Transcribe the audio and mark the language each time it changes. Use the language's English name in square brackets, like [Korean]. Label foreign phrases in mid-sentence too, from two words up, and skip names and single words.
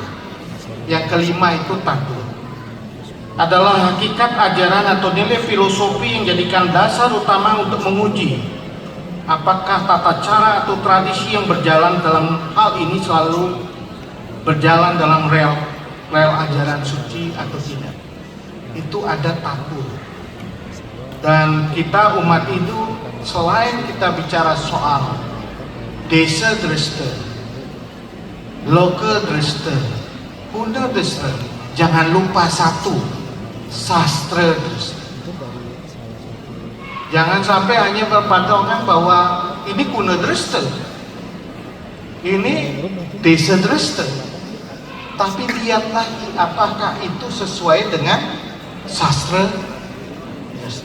[Indonesian] Yang kelima itu tattva adalah hakikat ajaran atau nilai filosofi yang jadikan dasar utama untuk menguji apakah tata cara atau tradisi yang berjalan dalam hal ini selalu berjalan dalam rel ajaran suci atau tidak. Itu ada tattva. Dan kita umat Hindu, selain kita bicara soal [Balinese] desa dresta, loka dresta, guna dresta, [Indonesian] jangan lupa satu, [Balinese] sastra dresta. [Indonesian] Jangan sampai hanya berpatokan bahwa ini [Balinese] guna dresta, [Indonesian] ini [Balinese] desa dresta, [Indonesian] tapi lihat lagi apakah itu sesuai dengan [Balinese] sastra dresta.